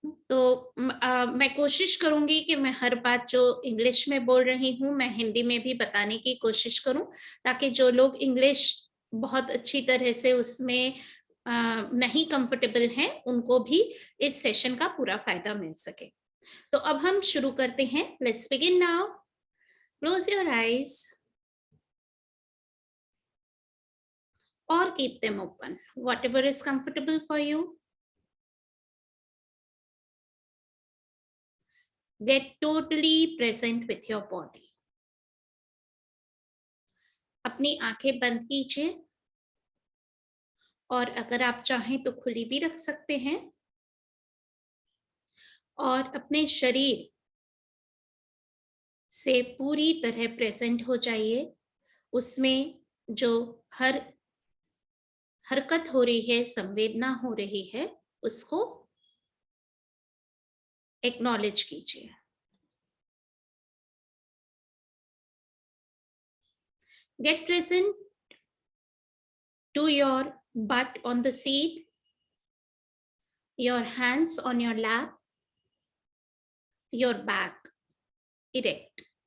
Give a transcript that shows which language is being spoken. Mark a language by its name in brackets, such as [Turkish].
[Hindi] तो मैं कोशिश करूंगी कि मैं हर बात जो इंग्लिश में बोल रही हूँ, मैं हिंदी में भी बताने की कोशिश करूं, ताकि जो लोग इंग्लिश बहुत अच्छी तरह से उसमें नहीं कंफर्टेबल हैं, उनको भी इस सेशन का पूरा फायदा मिल सके. तो अब हम शुरू करते हैं. [English] Let's begin now. Close your eyes or keep them open, whatever is comfortable for you. Get totally present with your body. [Hindi] अपनी आंखें बंद कीजिए, और अगर आप चाहें तो खुली भी रख सकते हैं, और अपने शरीर से पूरी तरह प्रेजेंट हो जाइए. उसमें जो हर हरकत हो रही है, संवेदना हो रही है, उसको एक्नॉलेज कीजिए. [English] Get present to your butt on the seat, your hands on your lap, your back erect.